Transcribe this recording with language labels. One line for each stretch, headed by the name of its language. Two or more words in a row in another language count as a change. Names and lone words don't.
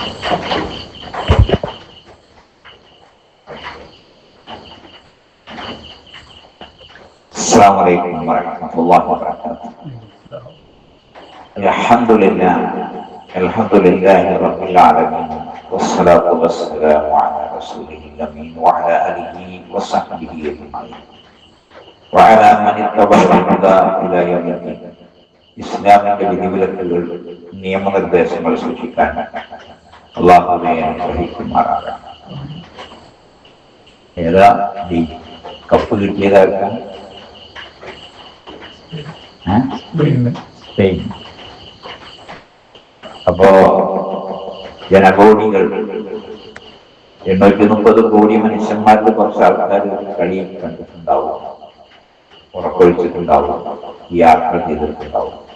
Arabic: السلام عليكم ورحمة الله وبركاته. الحمد لله رب العالمين. والصلاة والسلام على رسول الأمين وعلى آله وصحبه أجمعين. وعلى من اتبع الهدى إلى يوم الدين.
Malayalam: ഇസ്ലാമിന്റെ വിധിവിലക്കുകൾ നിയമനിർദ്ദേശങ്ങൾ സൂക്ഷിക്കാൻ അല്ലാഹുവേ അനുഗ്രഹിക്കുമാറാകട്ടെ. ഏതാ ഈ കപ്പ് കിട്ടിയതാക്കാൻ അപ്പോ ജനകോടികൾ 830 കോടി മനുഷ്യന്മാരിൽ കുറച്ച് ആൾക്കാർ കളി കണ്ടിട്ടുണ്ടാവും, ഉറക്കൊഴിച്ചിട്ടുണ്ടാവും, യാത്ര ചെയ്തിട്ടുണ്ടാവും.